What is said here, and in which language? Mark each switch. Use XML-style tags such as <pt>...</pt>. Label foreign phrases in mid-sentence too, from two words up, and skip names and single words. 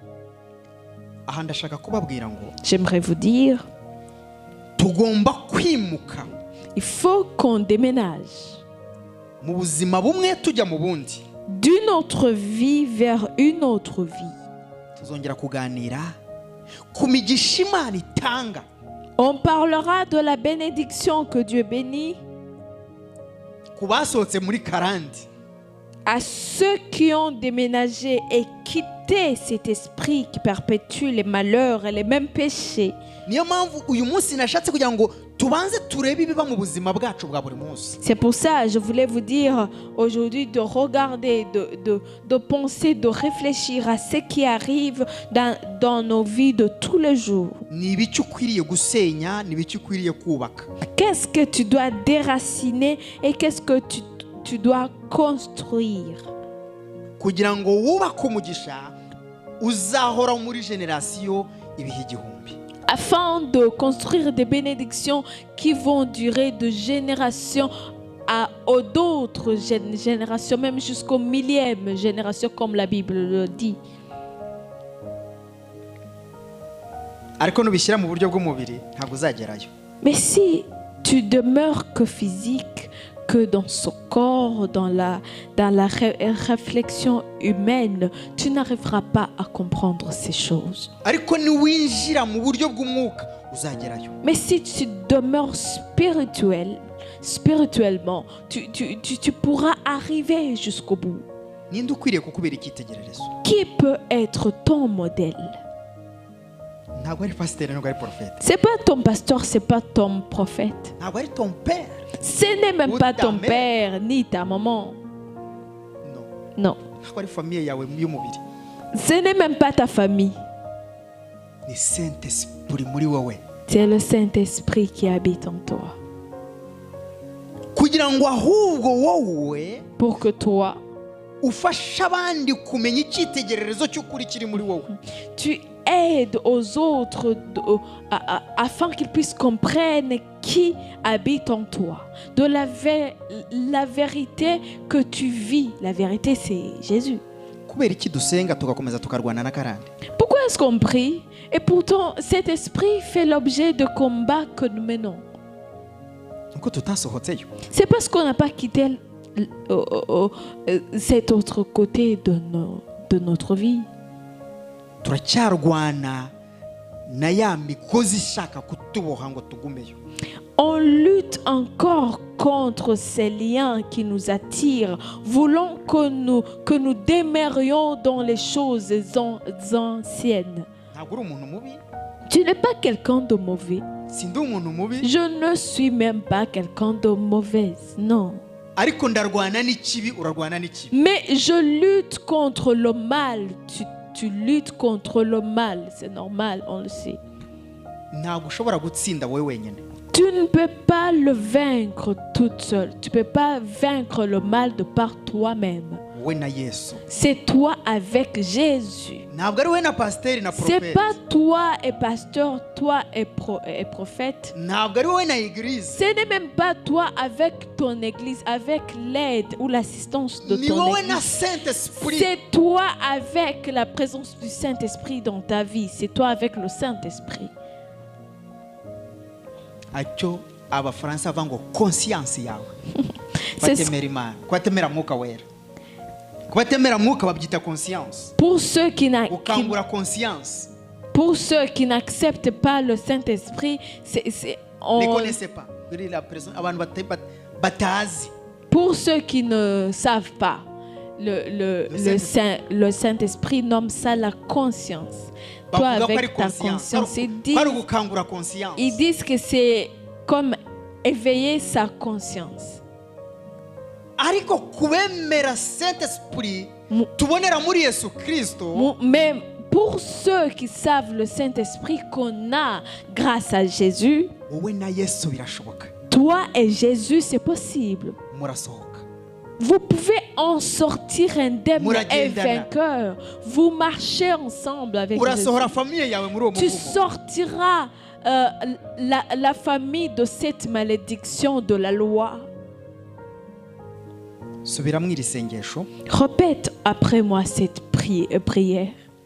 <fr>J'aimerais vous dire, il faut qu'on déménage d'une autre vie vers une autre vie. On parlera de la bénédiction que Dieu bénit.</fr> <rw>ku basohotse muri karande,</rw> <fr>à ceux qui ont déménagé et quitté cet esprit qui perpétue les malheurs et les mêmes péchés.</fr> <rw>niyo mpamvu uyu munsi nashatse kugira ngo tubanze turebe ibiba mu buzima bwacu bwa buri munsi.</rw> <fr>C'est pour ça que je voulais vous dire aujourd'hui de regarder, de penser, de réfléchir à ce qui arrive dans nos vies de tous les jours.</fr> <rw>Ni ibiki ukwiriye gusenya, ni ibiki ukwiriye kubaka.</rw> <fr>Qu'est-ce que tu dois déraciner et qu'est-ce que tu dois construire</fr> <rw>kugira ngo wubake umugisha uzahora muri generasiyo ibihe igihumbi.</rw> <fr>Afin de construire des bénédictions qui vont durer de génération aux d'autres générations, même jusqu'au millième génération, comme la Bible le dit.</fr> <rw>Ariko nubishyira mu buryo bw'umubiri ntabwo uzagerayo.</rw> <fr>Mais si tu demeures que physique, que dans son corps, dans la réflexion humaine, tu n'arriveras pas à comprendre ces choses.</fr> <rw>Ariko niwinjira mu buryo bw'umwuka uzagerayo.</rw> <fr>Mais si tu demeures spirituellement, tu pourras arriver jusqu'au bout.</fr> <rw>Ninde ukwiriye kukubera icyitegererezo?</rw> <fr>Qui peut être ton modèle?</fr> <rw>Ntabwo ari pasiteri, ntabwo ari prophète.</rw> <fr>C'est pas ton pasteur, c'est pas ton prophète.</fr> <rw>Ntabwo ari</rw> <fr>ton père. Ce n'est même Ou pas ta ton mère. père ni ta maman. No. Non.</fr> <rw>Ntabwo ari famiye yawe y'umubiri.</rw> <fr>Ce n'est même pas ta famille.</fr> <rw>Ni Saint-Esprit muri wowe.</rw> <fr>C'est le Saint-Esprit qui habite en toi.</fr> <rw>Kugira ngo ahubwo wowe</rw> <fr>Pour que toi,</fr> <rw>ufashe abandi kumenya icyitegererezo cy'ukuri kiri muri wowe.</rw> <fr>tu aides aux autres afin qu'ils puissent comprendre qui habite en toi. De la vérité que tu vis. La vérité, c'est Jésus.</fr> <rw>Kubera iki dusenga tugakomeza tukarwana na karande?</rw> <fr>Pourquoi est-ce qu'on prie? Et pourtant, cet esprit fait l'objet de combats que nous menons.</fr> <rw>Nuko tutasohotseyo.</rw> <fr>C'est parce qu'on n'a pas quitté cet autre côté de notre vie.</fr> <rw>Turacyarwana na ya mikozi ishaka kutuboha ngo tugumeyo.</rw> <fr>On lutte encore contre ces liens qui nous attirent, voulant que nous demeurions dans les choses anciennes.</fr> <rw>Ntabwo uri umuntu mubi.</rw> <fr>Tu n'es pas quelqu'un de mauvais.</fr> <rw>Sindi umuntu mubi.</rw> <fr>Je ne suis même pas quelqu'un de mauvaise, non.</fr> <rw>Ariko ndarwana n'ikibi, urarwana n'ikibi.</rw> <fr>Mais je lutte contre le mal. Tu luttes contre le mal, c'est normal, on le sait.</fr> <rw>Ntabwo ushobora gutsinda wowe wenyine.</rw> <fr>Tu ne peux pas le vaincre toute seule. Tu ne peux pas vaincre le mal de par toi-même.</fr> <rw>Wowe na Yesu.</rw> <fr>C'est toi avec Jésus.</fr> <rw>Ntabwo ari wowe na pasiteri na</rw> <fr>C'est</fr> <rw>prophète.</rw> <fr>pas toi et pasteur, toi et prophète.</fr> <rw>Ntabwo ari wowe na église.</rw> <fr>Ce n'est même pas toi avec ton église, avec l'aide ou l'assistance de</fr> <rw>Ni</rw> <fr>ton</fr> <rw>wowe na église.</rw> <fr>Saint-Esprit. C'est toi avec la présence du Saint-Esprit dans ta vie. C'est toi avec le Saint-Esprit.</fr> <rw>Acyo abafaransa bavuga ngo conscience yawe.</rw> <fr>C'est ce-</fr> <rw>Kwatemera Imana, kwatemera mwuka wera. Kwatemera mwuka babyita conscience.</rw> <fr>Pour ceux qui</fr> <rw>Ukangura conscience.</rw> <fr>n'acceptent pas le Saint-Esprit, Ne connaissez pas.</fr> <rw>Abantu batazi.</rw> <fr>pour ceux qui ne savent pas, le Saint-Esprit nomme ça la conscience. Toi</fr> <rw>Bavuga ko ari</rw> <fr>avec ta conscience.</fr> <rw>Kwari gukangura conscience.</rw> <fr>Ils disent que c'est comme éveiller sa conscience.</fr> <rw>Ariko kubemera Saint-Esprit tubonera muri Yesu Kristo.</rw> <fr>Mais pour ceux qui savent le Saint-Esprit qu'on a grâce à Jésus,</fr> <rw>Wowe na Yesu birashoboka.</rw> <fr>toi et Jésus, c'est possible.</fr> <rw>Murasohoka.</rw> <fr>Vous pouvez en sortir indemne et</fr> <rw>Muragendana.</rw> <fr>vainqueur. Vous marchez ensemble avec Jésus.</fr> <rw>Urasohora famille yawe muri uwo</rw> <fr>Tu</fr> <rw>muvumo.</rw> <fr>sortiras la famille de cette malédiction de la loi.</fr> <rw>Subiramo iri sengesho.</rw> <fr>Répète après moi cette prière.</fr>